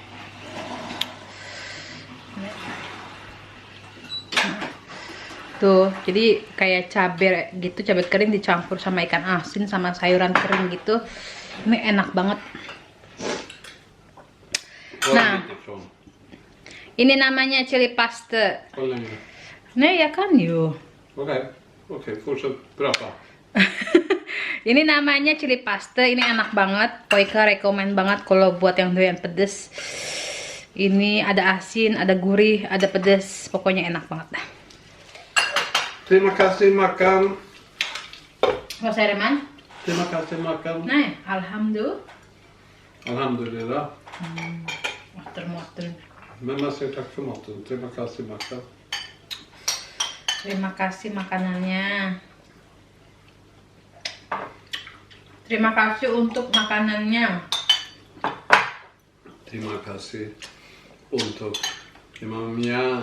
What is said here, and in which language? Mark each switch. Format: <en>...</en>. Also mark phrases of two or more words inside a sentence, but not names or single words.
<id>Tuh, jadi kayak cabe gitu, cabe kering dicampur sama ikan asin sama sayuran kering gitu. Ini enak banget. Nah, ini namanya cili pasta.</id> <sv>Nej, jag kan ju. Okej, fortsätt prata.</sv> <id>Ini namanya cili pasta, ini enak banget. Poika rekomen banget kalau buat yang doyan pedes. Ini ada asin, ada gurih, ada pedes, pokoknya enak banget. Terima kasih makan.</id> <sv>Vad säger man?</sv> <id>Terima kasih makan.</id> <sv>Nej, alhamdulillah. Alhamdulillah. Måter. Men man säger tack för maten.</sv> <id>Terima kasih makan. Terima kasih makanannya. Terima kasih untuk makanannya. Terima kasih untuk imamnya.</id>